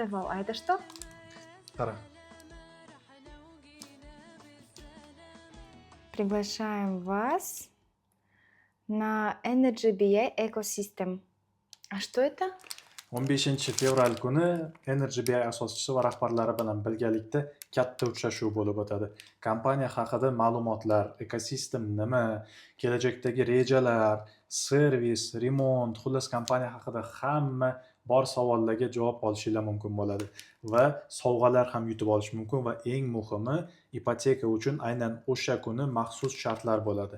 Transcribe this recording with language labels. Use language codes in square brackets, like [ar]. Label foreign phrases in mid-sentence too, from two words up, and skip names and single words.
[ru] Это что? [uz] Qara. [ru] Приглашаем вас на Energy BI Ecosystem. А что это? [uz] 15-fevral kuni Energy BI asoschisi va rahbarlari bilan birgalikda katta uchrashuv bo'lib o'tadi. Kompaniya haqida ma'lumotlar, ekosistem nima, kelajakdagi rejalar, servis, remont, xullas kompaniya haqida hamma bor savollarga javob olishingiz mumkin bo'ladi va sovg'alar ham yutib olish mumkin va eng muhimi ipoteka uchun aynan o'sha kuni maxsus shartlar bo'ladi.